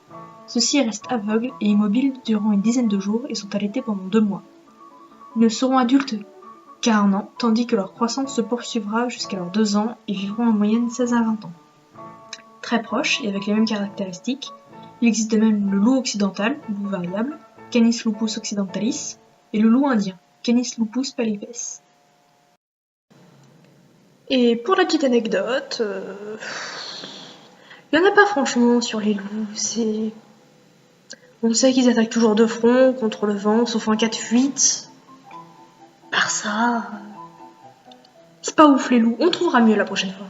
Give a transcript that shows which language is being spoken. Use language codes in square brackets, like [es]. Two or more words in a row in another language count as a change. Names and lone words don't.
[fr] Ceux-ci restent aveugles et immobiles durant une dizaine de jours et sont allaités pendant 2 mois. Ils ne seront adultes qu'à 1 an, tandis que leur croissance se poursuivra jusqu'à leurs 2 ans et vivront en moyenne 16 à 20 ans. Très proches et avec les mêmes caractéristiques, il existe de même le loup occidental, loup variable, Canis lupus occidentalis, et le loup indien, Canis lupus pallipes. Et pour la petite anecdote... Il n'y en a pas franchement sur les loups, On sait qu'ils attaquent toujours de front, contre le vent, sauf en cas de fuite. Par ça... C'est pas ouf les loups, on trouvera mieux la prochaine fois.